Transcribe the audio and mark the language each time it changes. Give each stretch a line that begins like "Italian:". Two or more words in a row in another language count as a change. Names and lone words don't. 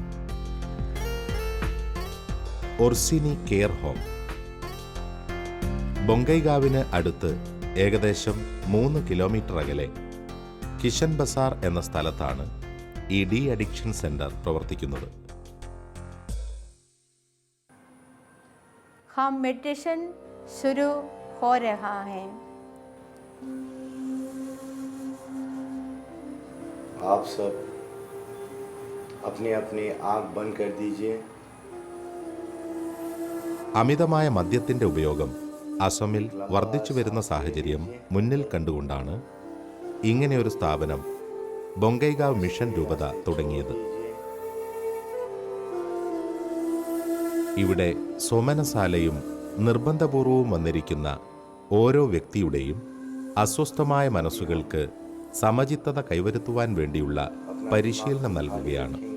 Malayalam: ഒർസിനി കെയർ ഹോം. ബൊങ്കൈഗാവിന് അടുത്ത് ഏകദേശം 3 കിലോമീറ്റർ അകലെ കിഷൻ ബസാർ എന്ന സ്ഥലത്താണ് ഈ
English: de addiction centre
Malayalam: പ്രവർത്തിക്കുന്നത്.
Hindi: हम मेडिटेशन शुरू हो रहा है. आप सब अपनी अपनी आँख बंद कर दीजिए.
Malayalam: അമിതമായ മദ്യത്തിന്റെ ഉപയോഗം അസമിൽ വർദ്ധിച്ചു വരുന്ന സാഹചര്യം മുന്നിൽ കണ്ടുകൊണ്ടാണ് ഇങ്ങനെയൊരു സ്ഥാപനം ബൊങ്കൈഗാവ് മിഷൻ രൂപത തുടങ്ങിയത്. ഇവിടെ സോമനസാലയും നിർബന്ധപൂർവവും വന്നിരിക്കുന്ന ഓരോ വ്യക്തിയുടെയും അസ്വസ്ഥമായ മനസ്സുകൾക്ക് സമചിത്തത കൈവരുത്തുവാൻ വേണ്ടിയുള്ള പരിശീലനം നൽകുകയാണ്.